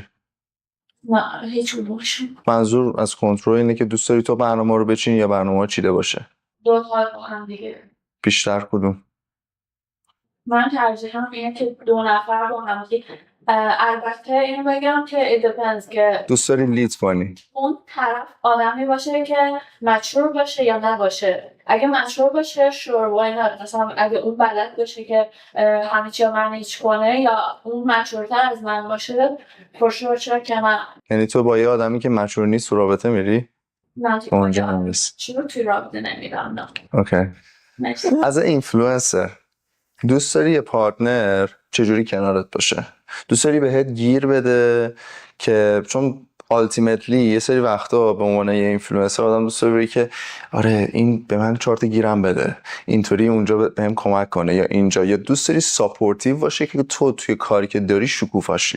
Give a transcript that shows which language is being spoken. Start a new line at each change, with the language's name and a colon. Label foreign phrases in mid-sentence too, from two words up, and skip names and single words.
Persian: نه هیچ باشم. منظور از کنترل اینه که دوست داری تو برنامه رو بچینی یا برنامه چیده باشه؟ دو تا با هم دیگه. بیشتر کدوم؟ من ترجیحم اینه که دو نفر با هم دیگه. البته اینو بگم که
English: it depends
Persian: که دوست داری لید کنی؟ اون طرف آدمی باشه که مچور باشه یا نباشه. اگه مچور باشه
English: sure why not.
Persian: مثلا اگه اون بلد باشه که همه چی رو منیج کنه یا اون مچورتر از من باشه
English: for sure
Persian: چرا که من. یعنی تو با یه آدمی که مچور نیست تو رابطه میری؟ من اونجا هم نیست. چرا توی رابطه نمیرم نه. اوکی. مرسی. از اینفلوئنسر دوست داری یه پارتنر چجوری کنارت باشه؟ دوست داری بهت گیر بده که چون التیمتلی یه سری وقتا به عنوان یه اینفلوئنسر آدم دوست داره که آره این به من 4 تا گیرم بده، اینطوری اونجا بهم کمک کنه یا اینجا، یا دوست داری ساپورتیو باشه که تو توی کاری که داری شکوفاشی؟